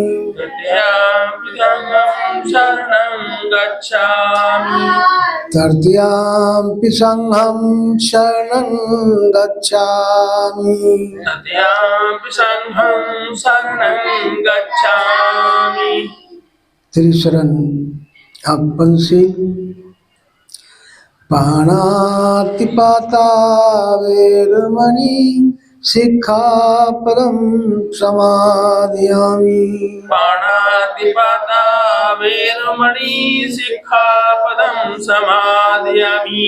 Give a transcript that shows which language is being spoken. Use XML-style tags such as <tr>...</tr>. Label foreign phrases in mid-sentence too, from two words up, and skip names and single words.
<pi>तृतीयम्पि धम्मं शरणं गच्छामि तृतीयम्पि संघं शरणं गच्छामि तृतीयम्पि संघं शरणं गच्छामि त्रिशरण अब बंसी पाणातिपाता वेरमणि सिक्खापदं समादयामि पाणातिपाता वेरमणि सिक्खापदं समादयामि</pi>